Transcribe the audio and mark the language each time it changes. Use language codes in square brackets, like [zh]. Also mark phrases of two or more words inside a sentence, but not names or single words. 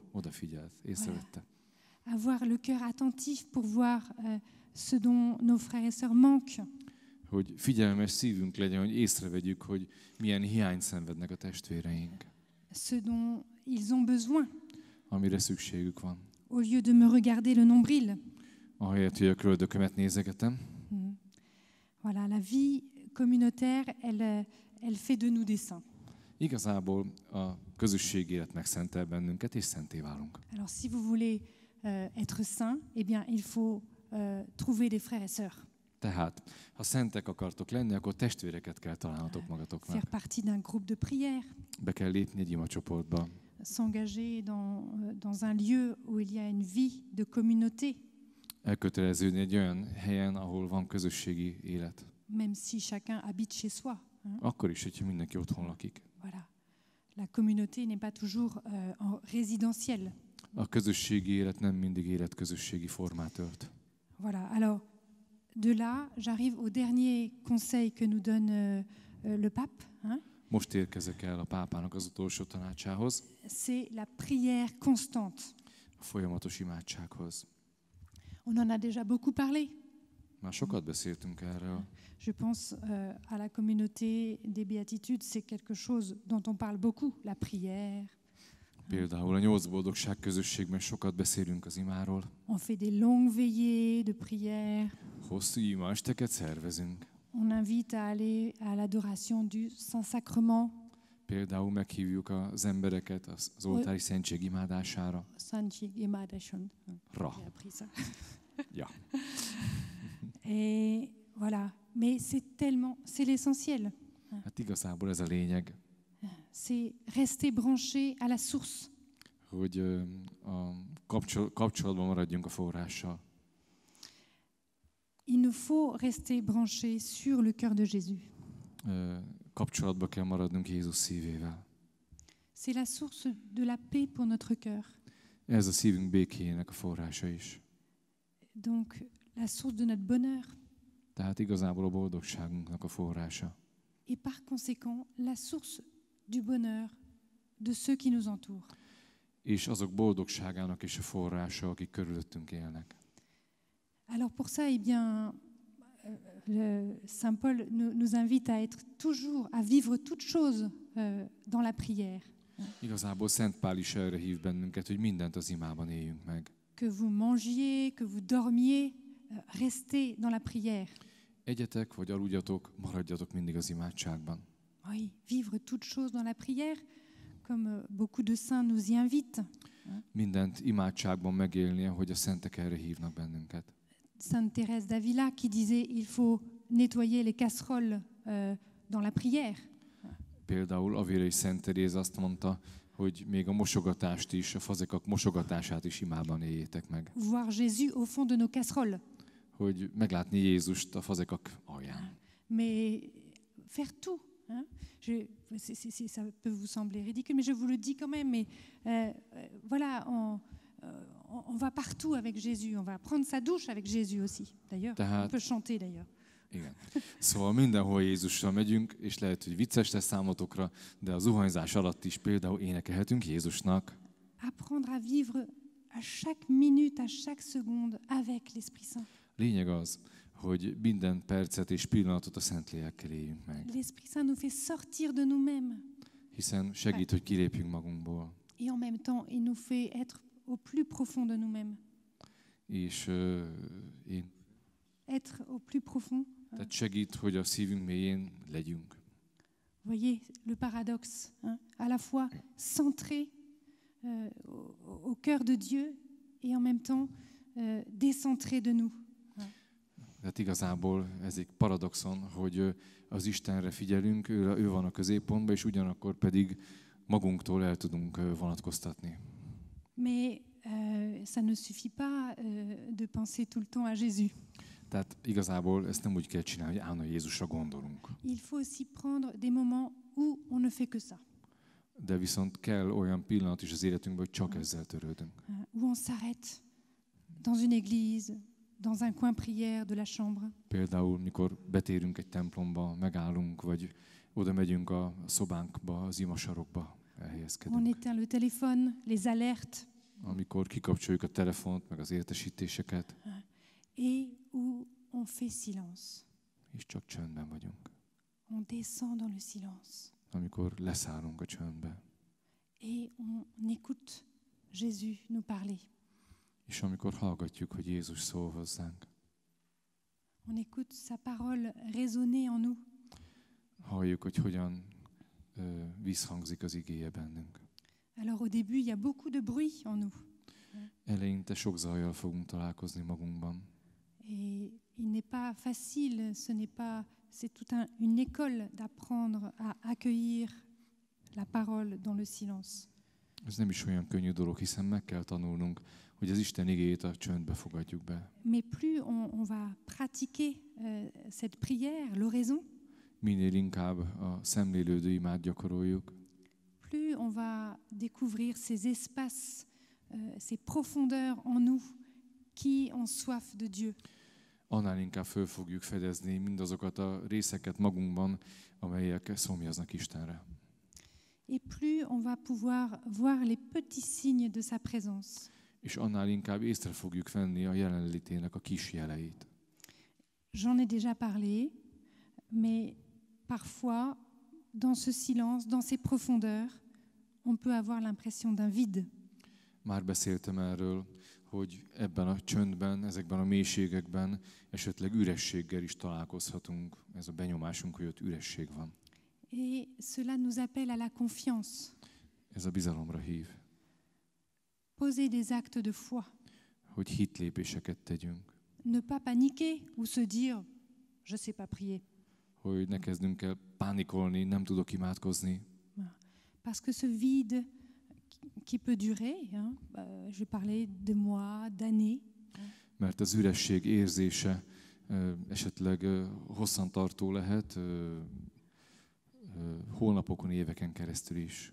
[hu] Odafigyelt, észrevette. [fr] Avoir le cœur attentif pour voir ce dont nos frères et sœurs manquent. [hu] Hogy figyelmes szívünk legyen, hogy észrevegyük, hogy milyen hiányt szenvednek a testvéreink. [fr] Ce dont ils ont besoin. [hu] Amire szükségük van. [fr] Au lieu de me regarder le nombril. [hu] Ahelyett, hogy a köldökömet nézegetem. [fr] Voilà, la vie communautaire, elle fait de nous des saints. [hu] Igazából a közösségi élet megszentel bennünket, és szenté válunk. [fr] Alors, si vous voulez être saint, eh bien, il faut trouver des frères et sœurs. [hu] Tehát, ha szentek akartok lenni, akkor testvéreket kell találnatok magatoknak. [fr] Faire partie d'un groupe de prière. [hu] Be kell lépni egy imacsoportba. [fr] S'engager dans un lieu où il y a une vie de communauté. [hu] Elköteleződni egy olyan helyen, ahol van közösségi élet. [fr] Même si chacun habite chez soi. [hu] Akkor is, hogyha mindenki otthon lakik. [fr] Voilà. La communauté n'est pas toujours en résidentiel. [hu] A közösségi élet nem mindig életközösségi formát ölt. [fr] Voilà. Alors, de là, j'arrive au dernier conseil que nous donne le pape. [hu] Most érkezek el a pápának az utolsó tanácsához. [fr] C'est la prière constante. [hu] A folyamatos imádsághoz. [fr] On en a déjà beaucoup parlé. [hu] Már sokat beszéltünk erről. [fr] Je pense à la communauté des béatitudes, c'est quelque chose dont on parle beaucoup, la prière. [hu] Például a 8 boldogság közösségben sokat beszélünk az imáról. [fr] On fait des longues veillées de prière. [hu] Hosszú imaesteket szervezünk. [fr] On invite à aller à l'adoration du Saint-Sacrement. [hu] Például meghívjuk az embereket az oltári szentség imádására. Szentség imádásra. Ja. [fr] Et voilà. Mais c'est l'essentiel. [hu] Hát igazából ez a lényeg, [fr] C'est rester branché à la source. [hu] hogy a kapcsolatban maradjunk a forrással. [fr] Il nous faut rester branché sur le cœur de Jésus. [hu] Kapcsolatba kell maradnunk Jézus szívével. [fr] C'est la source de la paix pour notre cœur. [hu] Ez a szívünk békéjének a forrása is. [fr] Donc, la source de notre bonheur. [hu] Tehát igazából a boldogságunknak a forrása. [fr] Et par conséquent, la source du bonheur de ceux qui nous entourent. [hu] És azok boldogságának is a forrása, akik körülöttünk élnek. [fr] Alors pour ça, eh bien, Saint Paul nous invite à être toujours, à vivre toutes choses dans la prière. [hu] Igazából Szent Pál is erre hív bennünket, hogy mindent az imában éljünk meg. [fr] Que vous mangiez, que vous dormiez, restez dans la prière. [hu] Egyetek vagy aludjatok, maradjatok mindig az imádságban. [fr] Oui, vivre toutes choses dans la prière, comme beaucoup de saints nous y invitent. [hu] Mindent imádságban megélni, ahogy a szentek erre hívnak bennünket. [fr] Sainte Thérèse d'Avila qui disait il faut nettoyer les casseroles dans la prière. [hu] Például Avilai Szent Teréz azt mondta, hogy még a mosogatást is, a fazekak mosogatását is imában éljétek meg. [fr] Voir Jésus au fond de nos casseroles. [hu] Hogy meglátni Jézust a fazekak alján. [fr] Mais faire tout. Hein? Ça peut vous sembler ridicule, mais je vous le dis quand même. Mais voilà, on va partout avec Jésus. On va prendre sa douche avec Jésus aussi. D'ailleurs, on peut chanter d'ailleurs. [hu] Igen. Szóval mindenhol Jézussal megyünk, és lehet, hogy vicces lesz számotokra, de a zuhanyzás alatt is például énekelhetünk Jézusnak. [fr] Apprendre à vivre à chaque minute, à chaque seconde avec l'Esprit Saint. [hu] Lényeg az, hogy minden percet és pillanatot a Szentlélekkel éljünk meg. [fr] L'Esprit Saint nous fait sortir de nous-mêmes. [hu] Hiszen segít, hogy kilépjünk magunkból. [fr] Et en même temps, il nous fait être au plus profond de nous-mêmes. [hu] És [fr] être au plus profond. [hu] Tehát segít, hogy a szívünk mélyén legyünk. [fr] Voyez le paradoxe, hein? À la fois centré au cœur de Dieu et en même temps décentré de nous. [hu] Tehát igazából ez egy paradoxon, hogy az Istenre figyelünk, ő van a középpontban, és ugyanakkor pedig magunktól el tudunk vonatkoztatni. [fr] Mais ça ne suffit pas de penser tout le temps à Jésus. [hu] Tehát igazából ezt nem úgy kell csinálni, hogy állandóan Jézusra gondolunk. [fr] Il faut aussi prendre des moments où on ne fait que ça. [hu] De viszont kell olyan pillanat is az életünkben, hogy csak ezzel törődünk. [fr] Où on s'arrête dans une église, dans un coin prière de la chambre. [hu] Például, mikor betérünk egy templomba, megállunk, vagy oda megyünk a szobánkba, az imasarokba elhelyezkedünk. [fr] On éteint le téléphone, les alertes. [hu] Amikor kikapcsoljuk a telefont, meg az értesítéseket. [fr] Et où on fait silence. [hu] És csak csöndben vagyunk. [fr] On descend dans le silence. [hu] Amikor leszállunk a csöndbe. [fr] Et on écoute Jésus nous parler. [hu] És amikor hallgatjuk, hogy Jézus szól hozzánk. [fr] On écoute sa parole résonner en nous. [hu] Halljuk, hogy hogyan visszhangzik az igéje bennünk. [fr] Alors au début, il y a beaucoup de bruit en nous. [hu] Eleinte sok zajjal fogunk találkozni magunkban. [fr] Et il n'est pas facile, c'est toute une école d'apprendre à accueillir la parole dans le silence. [hu] Ez nem is olyan könnyű dolog, hiszen meg kell tanulnunk, hogy az Isten igéjét a csöndbe fogadjuk be. [fr] Mais plus on va pratiquer cette prière, l'oraison, [hu] Minél inkább a szemlélődő imát gyakoroljuk, [fr] plus on va découvrir ces espaces, ces profondeurs en nous qui ont soif de Dieu. [hu] Annál inkább föl fogjuk fedezni mindazokat a részeket magunkban, amelyek szomjaznak Istenre. [fr] Et plus on va pouvoir voir les petits signes de sa présence. [hu] És annál inkább észre fogjuk venni a jelenlétének a kis jeleit. [fr] J'en ai déjà parlé, mais parfois, dans ce silence, dans ces profondeurs, on peut avoir l'impression d'un vide. [hu] Már beszéltem erről, hogy ebben a csöndben, ezekben a mélységekben esetleg ürességgel is találkozhatunk. Ez a benyomásunk, hogy ott üresség van. [fr] Et cela nous appelle à la confiance. [hu] Ez a bizalomra hív. [fr] Poser des actes de foi. [hu] Hogy hitlépéseket tegyünk. [fr] ne pas paniquer ou se dire je sais pas prier. [hu] Hogy ne kezdünk el pánikolni, nem tudok imádkozni. [fr] Parce que ce vide qui peut durer, je vais parler de mois, d'années, [hu] Mert az üresség érzése esetleg hosszantartó lehet, hónapokon, éveken keresztül is.